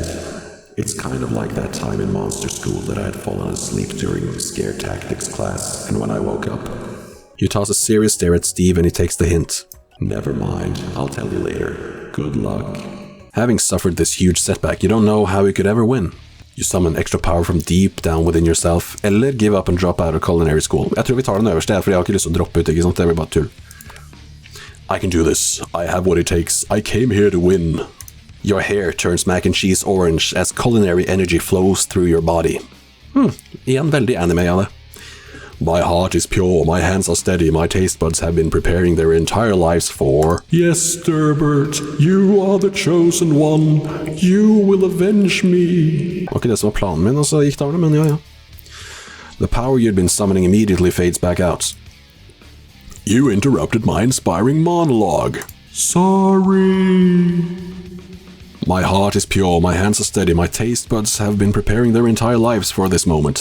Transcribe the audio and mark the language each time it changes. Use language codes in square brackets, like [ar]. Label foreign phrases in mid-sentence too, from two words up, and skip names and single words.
[en] It's kind of like that time in monster school that I had fallen asleep during scare tactics class, and when I woke up... You toss a serious stare at Steve and he takes the hint. Never mind, I'll tell you later. Good luck. Having suffered this huge setback, you don't know how you could ever win. You summon extra power from deep down within yourself, eller give up and drop out of culinary school. [no] Jeg tror vi tar den øverste her, for jeg har ikke lyst til å droppe ut, ikke sant? Det blir bare tull. [en] I can do this. I have what it takes. I came here to win. Your hair turns mac and cheese orange as culinary energy flows through your body. [no] Igjen veldig anime av det. [en] My heart is pure, my hands are steady, my taste buds have been preparing their entire lives for... Yes, Durbert, you are the chosen one. You will avenge me. [no] Var ikke det som var planen min, og så gikk det av det, men ja. [en] The power you'd been summoning immediately fades back out. You interrupted my inspiring monologue. Sorry. My heart is pure, my hands are steady, my taste buds have been preparing their entire lives for this moment.